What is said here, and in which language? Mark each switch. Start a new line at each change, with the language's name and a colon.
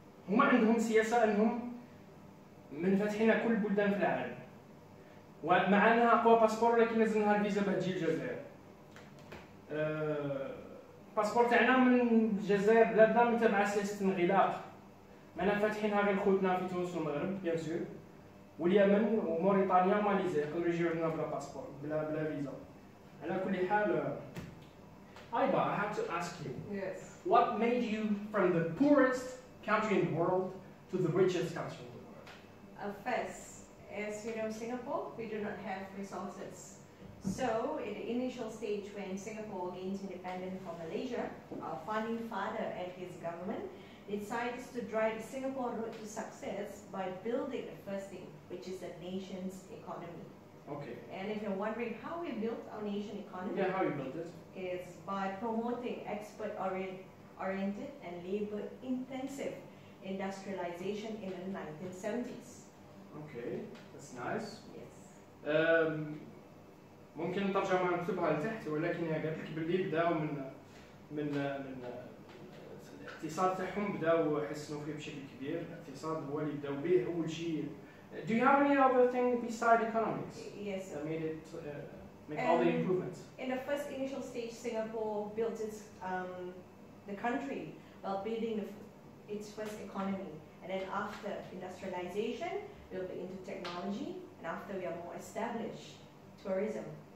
Arabic: هما عندهم سياسة أنهم منفتحين كل البلدان في العالم، ومع أنها أقوى باسبور لكن لازمها الفيزا باش تجي للجزائر. الباسبور تاعنا من الجزائر بلادنا متابعة سياسة الانغلاق، معنا فاتحينها غير خوتنا في تونس والمغرب
French: بيان سور،
Arabic: واليمن وموريتانيا وماليزيا يقدروا يجيو لنا بلا باسبور بلا فيزا. على كل حال
English: Aiba, I have to ask you. Yes. What made you from the poorest country in the world to the richest country in the world? First, as you know, Singapore, we do not have resources. So, in the initial stage when Singapore gains independence from Malaysia, our founding father and his government decided to drive the Singapore road to success by building the first thing, which is the nation's economy. Okay. And if you're wondering how we built our nation economy, Yeah, how you built it? is by promoting export-oriented and labor-intensive industrialization in the 1970s. Okay, that's nice. Yes.
Arabic: ممكن الترجمة نكتبها لتحت، ولكن هي قالت لك باللي بداو من الاقتصاد تاعهم بداو يحسنوا فيه بشكل كبير. الاقتصاد هو اللي بداو به أول شيء.
English: Do you have any other thing beside economics? Yes. That made it make all the improvements? In the first initial stage, Singapore built its the country while building its first economy, and then after industrialization, we'll be into technology, and after we are more established, tourism.